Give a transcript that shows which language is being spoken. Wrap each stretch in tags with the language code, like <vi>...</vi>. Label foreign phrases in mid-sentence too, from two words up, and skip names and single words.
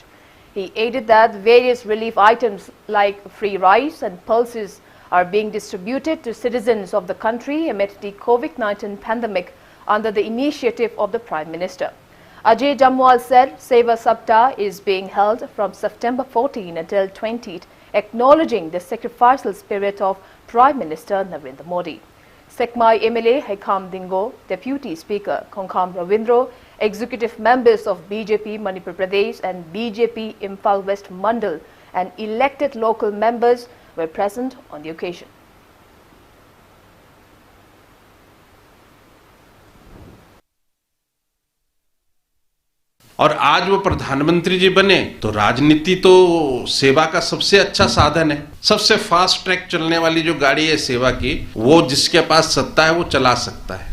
<en>He added that various relief items like free rice and pulses are being distributed to citizens of the country amid the COVID-19 pandemic under the initiative of the Prime Minister. Ajay Jamwal said Seva Saptah is being held from September 14 until 20th, acknowledging the sacrificial spirit of Prime Minister Narendra Modi. Sekmai MLA Haikam Dingo, Deputy Speaker Kongkham Ravindro, executive members of BJP Manipur Pradesh and BJP Imphal West Mandal and elected local members were present on the occasion.</en> <hi>और आज वो प्रधानमंत्री जी बने तो राजनीति तो सेवा का सबसे अच्छा साधन है. सबसे</hi> <en>fast track</en> <hi>चलने वाली जो गाड़ी है सेवा की, वो जिसके पास सत्ता है वो चला सकता है.</hi>